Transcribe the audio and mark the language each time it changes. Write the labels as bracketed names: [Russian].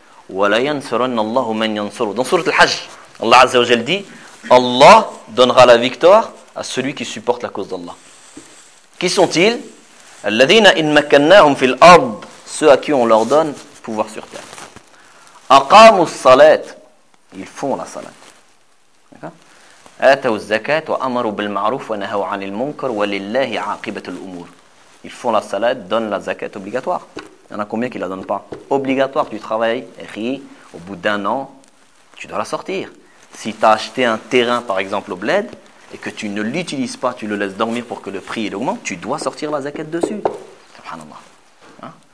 [Arabic] وَلَيَنْصُرَنَّ اللَّهُ مَنْ يَنْصُرُ. [French] Dans surat al-Hajj, Allah Azza wa Jal dit, Allah donnera la victoire à celui qui supporte la cause d'Allah. Qui sont-ils? [Arabic] الَّذِينَ إِنْ مَكَنَّاهُمْ فِي الْأَرْضِ. [French] Ceux à qui on leur donne pouvoir sur terre. [Arabic] أَقَامُوا الصَّلَاةِ. [French] Ils font la salat. [Arabic] آتوا الزكاة وأمروا بالمعروف ونهوا عن المنكر ولله عاقبة الأمور. [French] Ils font la salat, donnent la zakat obligatoire. Il y en a combien qui ne la donnent pas? Obligatoire, tu travailles, écris, au bout d'un an, tu dois la sortir. Si tu as acheté un terrain, par exemple, au bled, et que tu ne l'utilises pas, tu le laisses dormir pour que le prix augmente, tu dois sortir la zakat dessus. Subhanallah. Hein?